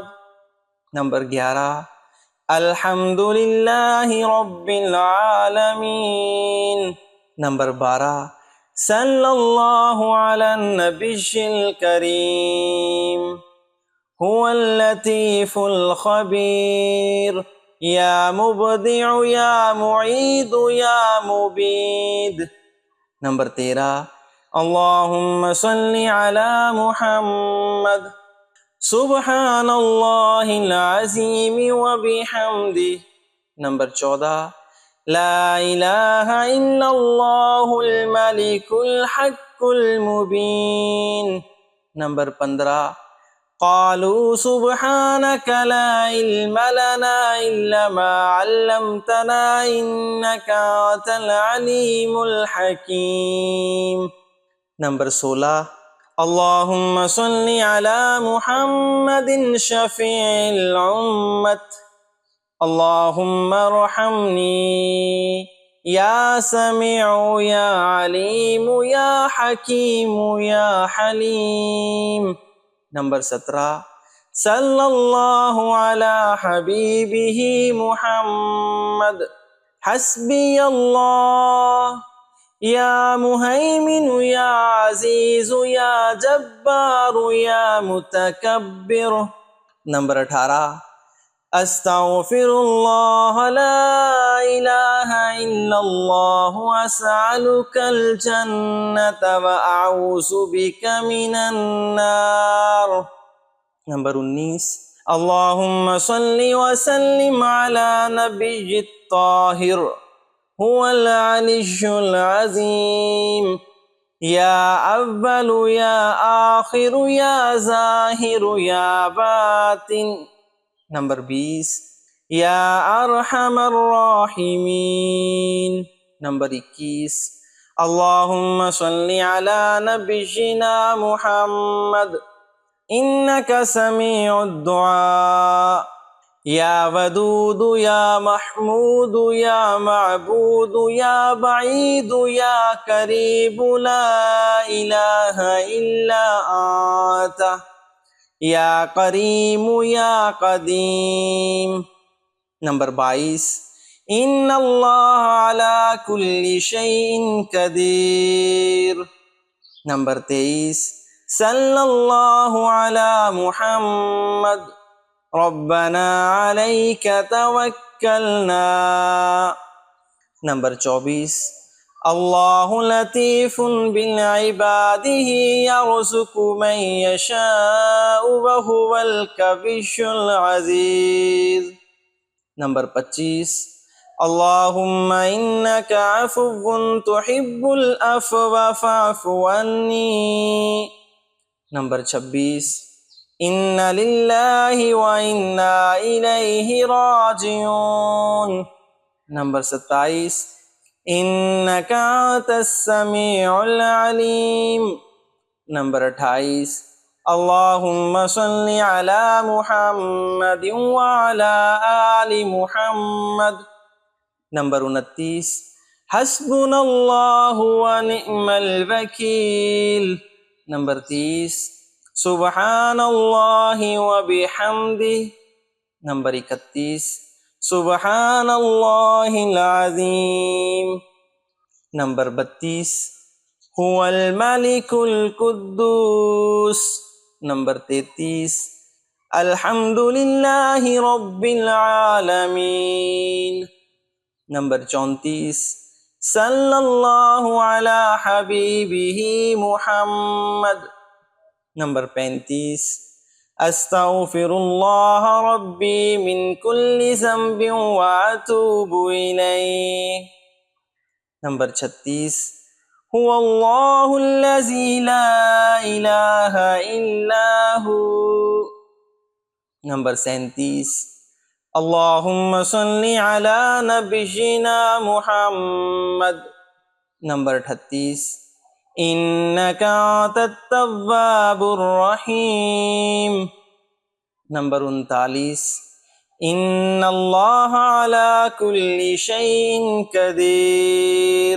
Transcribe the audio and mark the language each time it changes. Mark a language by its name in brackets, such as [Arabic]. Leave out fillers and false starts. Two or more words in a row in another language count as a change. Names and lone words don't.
[Arabic] नंबर 11, الحمد لله رب العالمين. नंबर 12, صلى الله على النبي الكريم هو اللطيف الخبير يا مبدئ يا معيد يا مبيد. नंबर 13, اللهم صل على محمد. سبحان الله العظيم وبحمده. नंबर 14, لا إله إلا الله الملك الحق المبين. नंबर 15, قالوا سبحانك لا علم لنا إلا ما علمتنا إنك أنت العليم الحكيم. नंबर 16, اللهم صل على محمد شفيع الأمة. اللهم ارحمني يا سميع يا عليم يا حكيم يا حليم. नंबर 17, صلى الله على حبيبه محمد. حسبي الله يا مهيمن يا عزيز يا جبار يا متكبر. नंबर 18, أستغفر الله لا إله إلا الله أسألك الجنة وأعوذ بك من النار. नंबर 19, اللهم صل وسلم على النبي الطاهر هو العلي العظيم يا أول يا آخر يا ظاهر يا باطن. नंबर 20, يا أرحم الراحمين. नंबर 21, اللهم صل على نبينا محمد إنك سميع الدعاء يا ودود يا محمود يا معبود يا بعيد يا قريب لا إله إلا أنت يا كريم يا قديم. नंबर 22, إن الله على كل شيء قدير. नंबर 23 صلى الله على محمد ربنا عليك توكلنا. नंबर 24 الله لطيف بعباده يرزق من يشاء وهو القوي العزيز. नंबर 25 اللهم إنك عفو تحب العفو فاعف عني. नंबर 26 إنا لله وإنا إليه راجعون. नंबर 27 إنك أنت السميع العليم. नंबर 28 اللهم صل على محمد وعلى آل محمد. नंबर 29 حسبنا الله ونعم الوكيل. नंबर 30 سبحان الله وبحمده. नंबर 31 سبحان الله العظيم. नंबर 32 هو الملك القدوس. नंबर 33 الحمد لله رب العالمين. नंबर 34 صلى الله على حبيبه محمد. नंबर 35 أستغفر الله ربي من كل ذنب وأتوب إليه. नंबर 36 هو الله الذي لا إله إلا هو. नंबर 37 اللهم صل على نبينا محمد. नंबर 38 إنك أنت التواب الرحيم. नंबर 39 إن الله على كل شيء قدير.